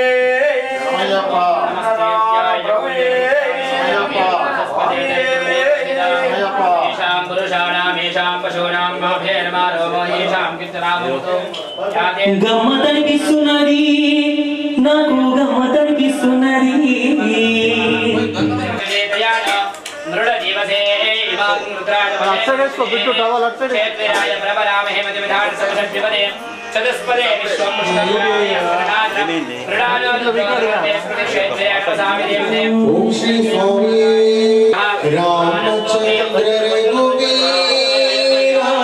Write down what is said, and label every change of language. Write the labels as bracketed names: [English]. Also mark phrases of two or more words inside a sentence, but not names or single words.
[Telugu] గమ్మతనిపిస్తున్నది నాకు గమ్మతనిపిస్తున్నది [Sanskrit] चतुष्पदे ओम श्री स्वामी रामचंद्र रघुवीरा